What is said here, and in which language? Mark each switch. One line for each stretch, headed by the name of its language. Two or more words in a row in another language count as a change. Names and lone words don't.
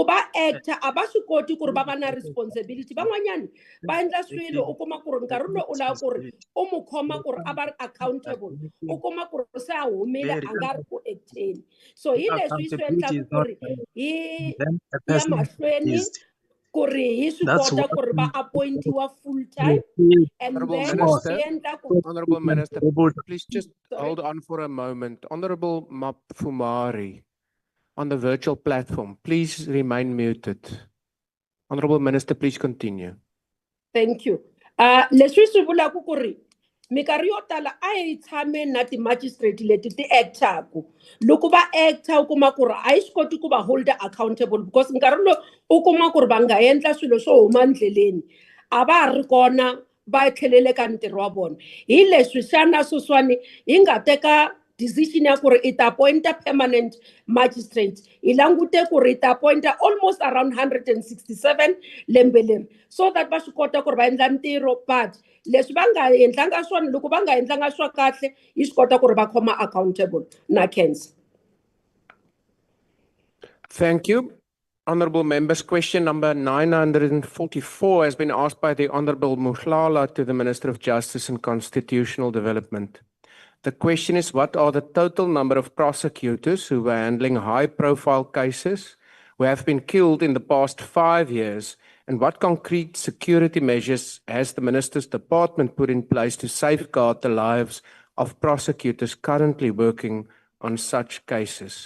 Tsonga: va acta a va swi koti ku ri va va na responsibility van'wanyana va endla swilo u kuma ku ri nkarhi lowu u lava ku ri u mu khoma ku ri a va ri accountable u kuma ku ri se a humile a nga ri ku acteni so hi leswi swi endlaka ku ri hi ya mahlweni ku ri hi swi kota ku ri va appointiwa
English: full time and then Honorable Minister, please just hold on for a moment. Honorable Mapfumari on the virtual platform, please remain muted. Honorable Minister, please continue. Thank you.
Tsonga: Leswi swi vulaka ku ri minkarhi yo tala a hi tshame na ti-magistrate leti ti actaku loko va acta u kuma ku ri a yi swi koti ku va
English: hold accountable because
Tsonga: nkarhi lowu u kuma ku ri va nga endla swilo swo huma endleleni a va ha ri kona va tlhelele ka ntirho wa vona hi leswi xana sweswiwani hi nga teka decision ya ku ri i ta appointa
English: permanent magistrate
Tsonga: hi langute ku ri i ta appointa
English: almost around
Tsonga: 167 lembe leri
English: so that
Tsonga: va swi kota ku ri va endla ntirho but leswi va nga endlanga swona loko va nga endlanga swa kahle hi swi kota ku ri va khoma accountable na cancer.
English: Thank you. Honourable members, question number 944 has been asked by the Honourable Muhlala to the Minister of Justice and Constitutional Development. The question is, what are the total number of prosecutors who were handling high-profile cases who have been killed in the past 5 years, and what concrete security measures has the Minister's Department put in place to safeguard the lives of prosecutors currently working on such cases?